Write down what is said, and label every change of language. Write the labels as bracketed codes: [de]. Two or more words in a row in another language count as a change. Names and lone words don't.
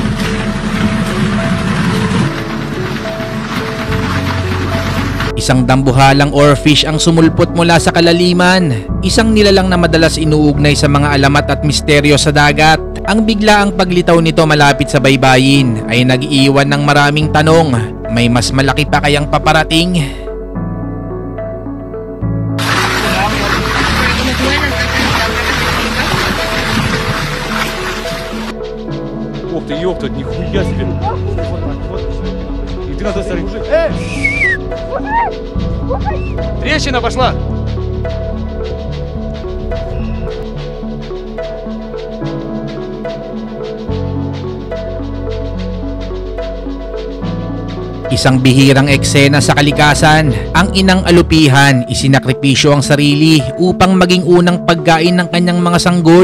[tl] Isang dambuhalang oarfish ang sumulpot mula sa kalaliman. Isang nilalang na madalas inuugnay sa mga alamat at misteryo sa dagat. Ang biglaang paglitaw nito malapit sa baybayin ay nag-iwan ng maraming tanong. May mas malaki pa kayang paparating? [ru] Ух ты, ёпта, нихуя себе! И ты на той стороне. Трещина пошла! [tl] Isang bihirang eksena sa kalikasan. Ang inang alupihan, isinakripisyo ang sarili upang maging unang pagkain ng kanyang mga sanggol.